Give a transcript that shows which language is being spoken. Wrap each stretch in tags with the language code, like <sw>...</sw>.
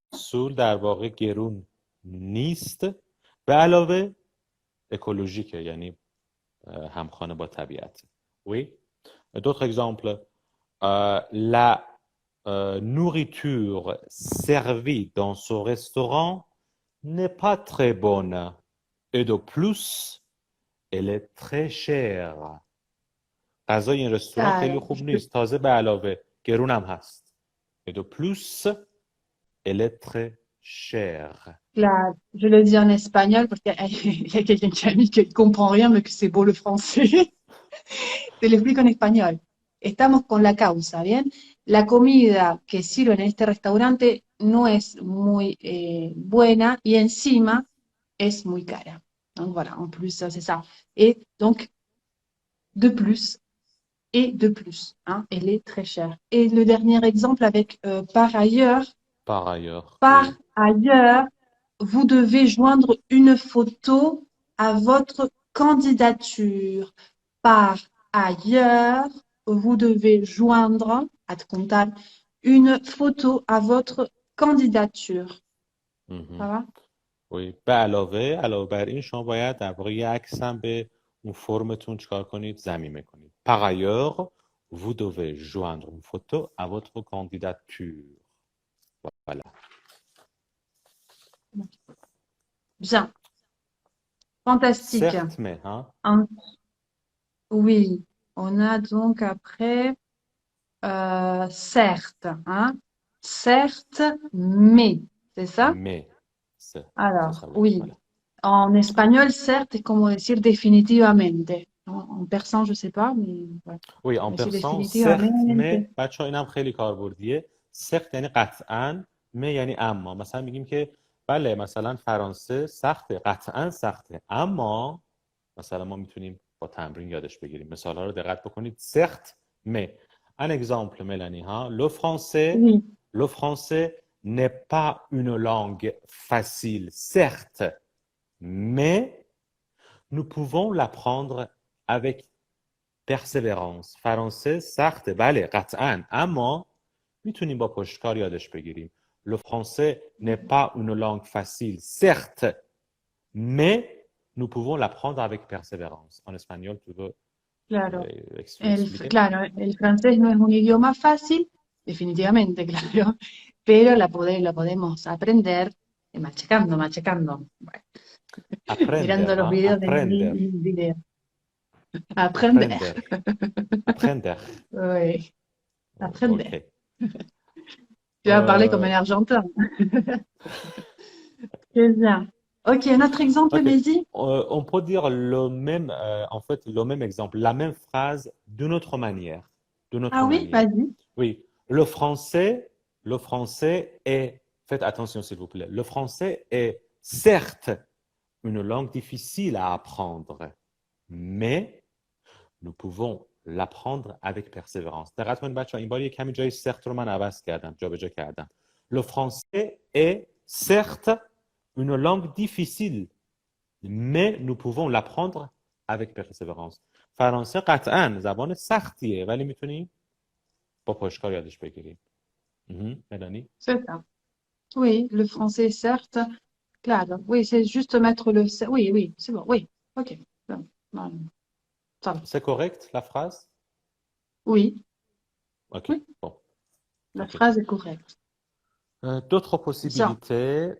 <fa>محصول در واقع گرون نیست، به علاوه اکولوژیکه، یعنی همخوانه با طبیعت.</fa> <fr>Oui. D'autres exemples. La nourriture servie dans ce restaurant n'est pas très bonne. Et de plus, Elle est très chère.</fr> <fa>غذای این رستوران خیلی</fa> <fr>Alors,</fr> <fa>خوب نیست. تازه به علاوه گرونم هست.</fa> <fr>Et de plus, elle est très chère. je le dis en espagnol parce qu'il y a quelqu'un qui a mis qu'il ne comprend rien, mais que c'est beau le français.</fr> <es>Te lo explico en español. Estamos con la causa, ¿bien? La comida que sirven en este restaurante no es muy buena y encima es muy cara.</es> <fr>Donc voilà, en plus, c'est ça. Et donc, de plus, et de plus, hein, elle est très chère. Et le dernier exemple avec par ailleurs, Par ailleurs, par oui. ailleurs, vous devez joindre une photo à votre candidature. Par ailleurs, vous devez joindre, adjuntar, une photo à votre candidature. Ça Mhm. va? Oui.</fr> <fa>علاوه بر این شما باید در واقع یه عکس هم به اون فرمتون چیکار کنید ضمیمه کنید.</fa> <fr>Par ailleurs, vous devez joindre une photo à votre candidature. Voilà. Bien. Fantastique. Certes, mais, hein? En- oui. On a donc après, certes, hein? Certes, mais. C'est ça? Mais, c'est Alors, ça, oui. Voilà. En espagnol, certes,</fr> <es>es como decir definitivamente.</es> <fr>En persan, je sais pas, mais ouais. Oui, On en</fr> <es>va decir</es> <fr>persan, certes,</fr> <es>definitivamente.</es> <fa>mais بچه ها اینم خیلی کاربردیه. certes یعنی قطعاً، mais یعنی اما. مثلا میگیم که بله مثلا فرانسه سخته، قطعاً سخته، اما مثلا ما میتونیم با تمرین یادش بگیریم. مثال ها رو دقت بکنید.</fa> <fr>certes, mais. Un exemple, Mélanie, hein? Oui, Le français n'est pas une langue facile, certes, mais nous pouvons l'apprendre avec persévérance.</fr> <fa>فرانسه سخته بله قطعا اما میتونیم با پشتکار یادش بگیریم.</fa> <fr>Le français n'est pas une langue facile, certes, mais nous pouvons l'apprendre avec persévérance. En espagnol, tu veux claro. expliquer?</fr> <es>Claro, el francés no es un idioma fácil, definitivamente, claro, pero la podemos aprender machacando, machacando. Bueno, Aprender, mirando los</es> <fr>hein?</fr> <es>videos Aprender, en video. Aprender. aprender, apprender.</es> <fr>Oui, Ok.</fr> <es>aprender.</es> <fr>Tu vas parler comme un Argentin. Très bien. Ok, un autre exemple, Ok. Mehdi? On peut dire le même, en fait, le même exemple, la même phrase d'une autre manière. D'une Ah autre oui, manière. vas-y. Oui, le français est, faites attention s'il vous plaît, le français est certes une langue difficile à apprendre, mais nous pouvons l'apprendre avec persévérance.</fr> <fa>دقت کنید بچه‌ها این بار یه کمی جای certes رو من عوض کردم، جابجا کردم.</fa> <fr>Le français est certes une langue difficile, mais nous pouvons l'apprendre avec persévérance.</fr> <fa>فرانسه قطعا زبان سختیه ولی میتونیم با پشتکار یادش بگیریم. ملانی؟</fa> <fr>C'est ça. Oui, le français, certes. Claro. Oui, c'est juste mettre le... Oui, oui, c'est bon. Oui, ok. Bon, bon, ça va. C'est correct la phrase? Oui, Ok, oui, bon, la ok. phrase est correcte. D'autres Bien. possibilités,</fr>